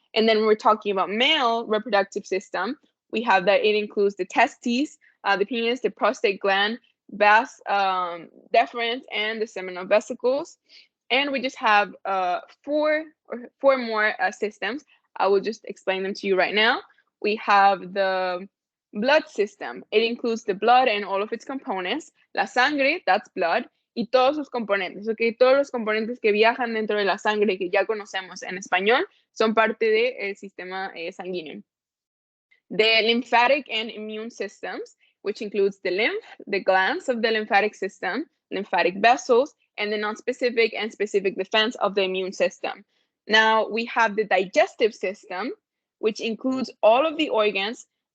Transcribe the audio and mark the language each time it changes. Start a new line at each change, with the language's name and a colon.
English: And then when we're talking about male reproductive system, we have that it includes the testes, the penis, the prostate gland, vas deferens, and the seminal vesicles. And we just have four more systems. I will just explain them to you right now. We have the blood system. It includes the blood and all of its components.
Spanish: La sangre,
English: that's blood,
Spanish: y todos sus componentes, okay? Todos los componentes que viajan dentro de la sangre que ya conocemos en español son parte del sistema sanguíneo.
English: The lymphatic and immune systems, which includes the lymph, the glands of the lymphatic system, lymphatic vessels, and the non-specific and specific defense of the immune system. Now we have the digestive system, which includes all of the organs